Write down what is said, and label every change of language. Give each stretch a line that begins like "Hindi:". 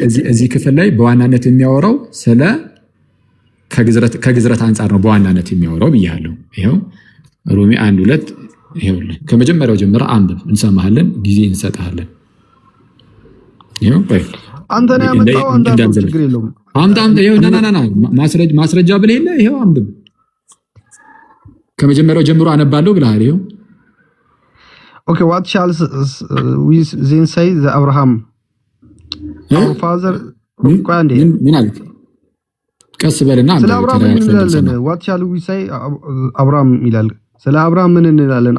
Amharic: እዚህ ክፍል ላይ በዋናነት የሚያወራው ስለ ከግዝረት አንጻር ነው በዋናነት የሚያወራው ብያለሁ። ይሄው ሮሜ 1:2 ይሄውልህ ከመጀመሪያው ጀምረህ አንብብ፣ እንሰማሃለን፣ ጊዜ እንሰጣለን። ይሄው አንተ ነው ያመጣው። አንተ ችግር የለውም። አምጣ ይሄው ና ማስረጃ ብለህ የለ ይሄው አንብብ። ከመጀመሪያው ጀምሮ አነባለሁ ብለሃል። ይሄው
English: ኦኬ what shall we then say the Abraham our father
Amharic: ምን አልክ? ቀስ በልና ስለ አብርሃም እንላለን።
English: what shall we say
Amharic: አብርሃም ይላል። ስለ አብርሃም ምን እንላለን?